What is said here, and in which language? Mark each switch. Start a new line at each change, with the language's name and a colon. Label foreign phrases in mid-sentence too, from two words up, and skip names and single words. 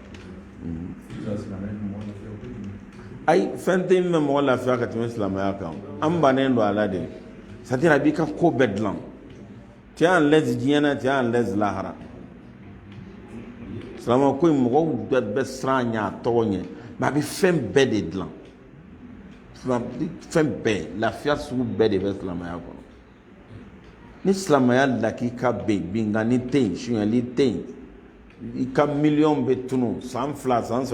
Bambara: ay fɛn tɛ min bɛ mɔgɔ lafiya ka tɛmɛ silamɛya kan an bannen don a la de c'est-à-dire a b'i ka ko bɛɛ dilan
French: tu es en l'aise
Bambara: diɲɛ na
French: tu es en l'aise
Bambara: lahara silamɛ ko in mɔgɔw bɛɛ siran ɲɛ a tɔgɔ ɲɛ mais a bɛ fɛn bɛɛ de dilan fɛn bɛɛ lafiya sugu bɛɛ de bɛ silamɛya kɔnɔ ni silamɛya lakika bɛ yen binkani tɛ yen sunyali tɛ yen i ka miliyɔn bɛ tunu san 2 san 3